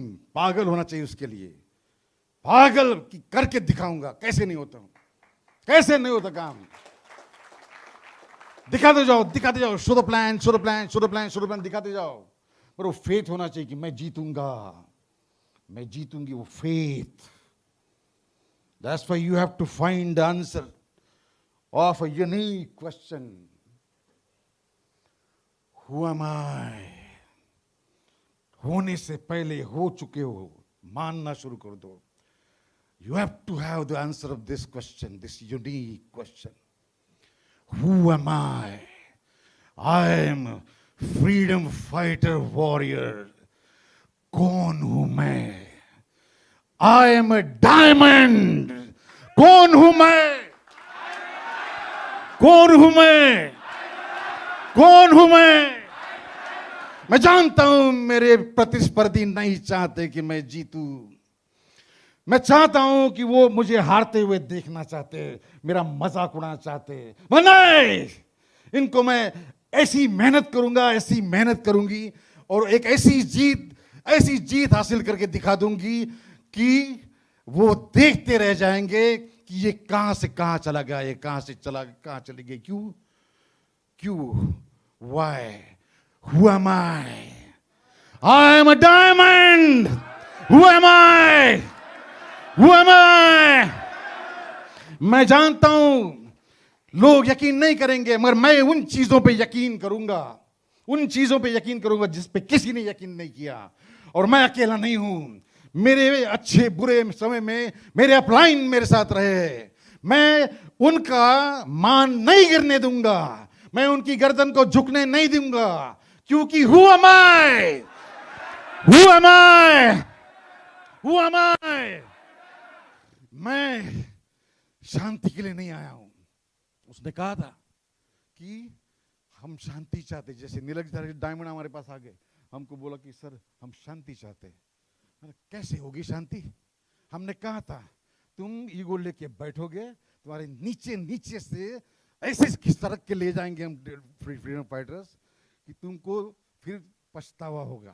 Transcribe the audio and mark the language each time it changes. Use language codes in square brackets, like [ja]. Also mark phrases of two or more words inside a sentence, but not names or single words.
[hi] पागल होना चाहिए उसके लिए, पागल की करके दिखाऊंगा कैसे नहीं होता हूं, कैसे नहीं होता काम। दिखाते जाओ, दिखाते जाओ, [en] show the plan, show the plan, show the plan, show the plan, [hi] दिखाते जाओ। पर वो फेथ होना चाहिए कि मैं जीतूंगा, मैं जीतूंगी, वो फेथ। [en] That's why you have to find the answer of a unique question. Who am I? [hi] होने से पहले हो चुके हो, मानना शुरू कर दो। [en] You have to have the answer of this question, this unique question. Who am I? I am a freedom fighter warrior. [hi] कौन हूं मैं? [en] I am a diamond. [hi] कौन हूं मैं? कौन हूं मैं? कौन हूं मैं जानता हूं मेरे प्रतिस्पर्धी नहीं चाहते कि मैं जीतूं। मैं चाहता हूं कि वो मुझे हारते हुए देखना चाहते, मेरा मजाक उड़ाना चाहते। नहीं, इनको मैं ऐसी मेहनत करूंगा, ऐसी मेहनत करूंगी और एक ऐसी जीत हासिल करके दिखा दूंगी कि वो देखते रह जाएंगे कि ये कहां से कहां चला गया, ये कहां से चला, कहां चली गई, क्यों, [en] why, who am I? I am a diamond. Who am I? Who am I? [hi] मैं जानता हूं लोग यकीन नहीं करेंगे, मगर मैं उन चीजों पे यकीन करूंगा, उन चीजों पे यकीन करूंगा जिस पे किसी ने यकीन नहीं किया। और मैं अकेला नहीं हूं, मेरे अच्छे बुरे समय में मेरे अपलाइन मेरे साथ रहे। मैं उनका मान नहीं गिरने दूंगा, मैं उनकी गर्दन को झुकने नहीं दूंगा, क्योंकि [en] who am I? Who am I? Who am I? [hi] मैं शांति के लिए नहीं आया हूं। उसने कहा था कि हम शांति चाहते, जैसे नीलज डायमंड हमारे पास आ गए, हमको बोला कि सर हम शांति चाहते हैं। कैसे होगी शांति? हमने कहा था तुम ईगो लेके बैठोगे, तुम्हारे नीचे से ऐसे खिसक के ले जाएंगे हम [en] freedom fighters [hi] कि तुमको फिर पछतावा होगा।